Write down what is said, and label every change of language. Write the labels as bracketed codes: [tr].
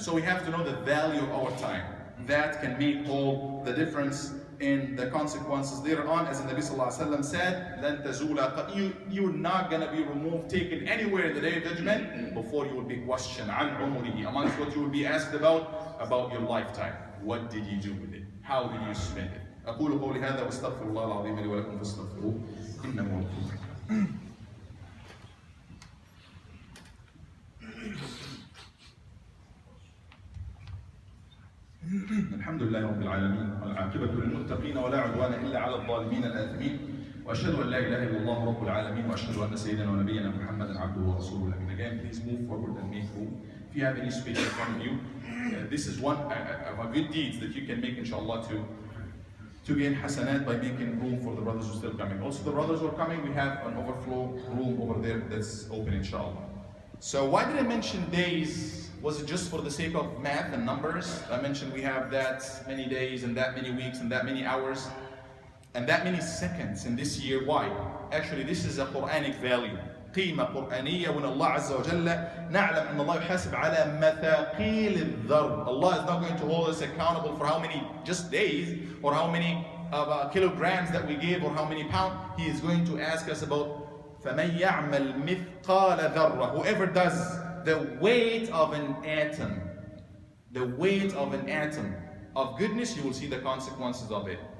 [en] So we have to know the value of our time. That can make all the difference in the consequences later on. As the Nabi Sallallahu Alaihi Wasallam said, [ar] لَن تَزُولَ, [en] you're not going to be removed, taken anywhere in the day of judgment before you will be questioned [ar] عن عمره, [en] amongst what you will be asked about your lifetime. What did you do with it? How did you spend it? [ar] أقول قولي هذا واستغفر الله العظيم لي ولكم فاستغفروه إنه هو الغفور الرحيم. الحمد لله رب العالمين والعاقبة للمتقين ولا عدوان إلا على الظالمين الآثمين وأشهد أن لا إله إلا الله رب العالمين وأشهد أن سيدنا ونبينا محمدا عبده ورسوله الأمين. [en] Again, please move forward and make room. If you have any space in front of you, this is one of our good deeds that you can make, inshallah, to gain hasanat by making room for the brothers who are still coming. Also, the brothers who are coming, we have an overflow room over there that's open, inshallah. So why did I mention days? Was it just for the sake of math and numbers? I mentioned we have that many days and that many weeks and that many hours and that many seconds in this year. Why? Actually, this is a Quranic value. [ar] قيمة قرآنية. [en] when [ar] Allah عز وجل نعلم أن الله يحاسب على مثاقيل الذر. [en] Allah is not going to hold us accountable for how many just days or how many kilograms that we give or how many pounds. He is going to ask us about [ar] فَمَنْ يَعْمَلْ مِثْقَالَ ذَرَّةٍ. [en] Whoever does the weight of an atom, the weight of an atom of goodness, you will see the consequences of it.